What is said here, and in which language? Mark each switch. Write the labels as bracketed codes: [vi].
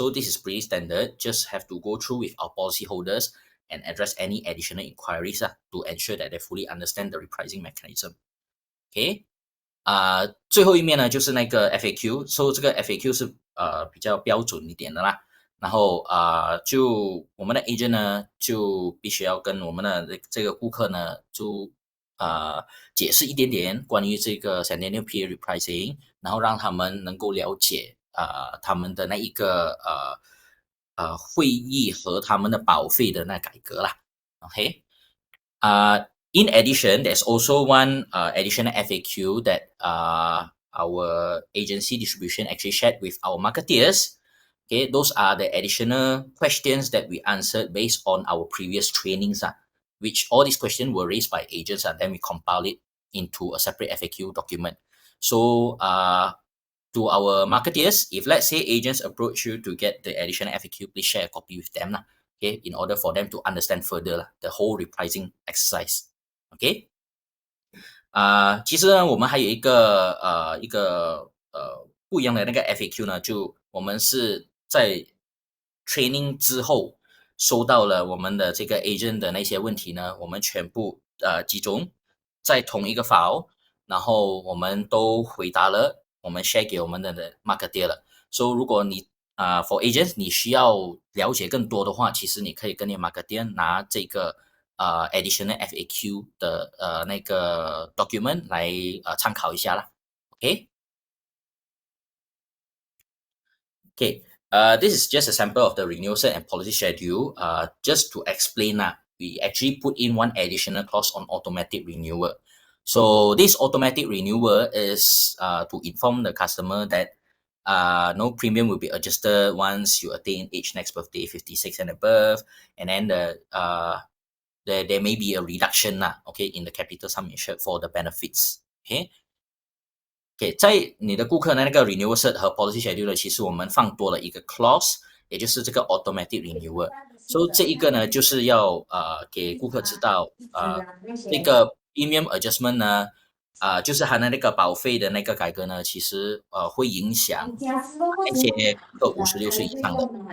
[en] So this is pretty standard. Just have to go through with our policyholders and address any additional inquiries to ensure that they fully understand the repricing mechanism. [zh] OK，最后一面呢就是那个 FAQ，so 这个 FAQ 是比较标准一点的啦。然后就我们的 agent 呢就必须要跟我们的这个顾客呢就解释一点点关于这个 Centennial Peer Repricing，然后让他们能够了解他们的那一个会议和他们的保费的那改革啦。 [en] OK，in addition, there's also one additional FAQ that our agency distribution actually shared with our marketeers. Okay, those are the additional questions that we answered based on our previous trainings which all these questions were raised by agents, and then we compile it into a separate FAQ document. So to our marketeers, if let's say agents approach you to get the additional FAQ, please share a copy with them, okay, in order for them to understand further the whole repricing exercise. Okay. [zh] 其实呢，我们还有一个不一样的那个 FAQ 呢，就我们是在 training 之后收到了我们的这个 agent 的那些问题呢，我们全部集中在同一个 file，然后我们都回答了，我们 share 给我们的 marketer 了。 So 如果你 for agents 你需要了解更多的话，其实你可以跟你 marketer 拿这个 additional FAQ 的那个 document 来参考一下啦。 [en] OK， Okay, this is just a sample of the renewal set and policy schedule. Just to explain, we actually put in one additional clause on automatic renewal. So this automatic renewal is to inform the customer that no premium will be adjusted once you attain age next birthday 56 and above, and then there may be a reduction okay, in the capital sum insured for the benefits. [zh] Okay, 在你的顾客的那个 renewal cert 和 policy schedule 呢，其实我们放多了一个 clause，也就是这个 automatic renewal。所以这一个呢，就是要给顾客知道这个 premium adjustment 呢，就是它的那个保费的那个改革呢，其实会影响那些顾客56岁以上的。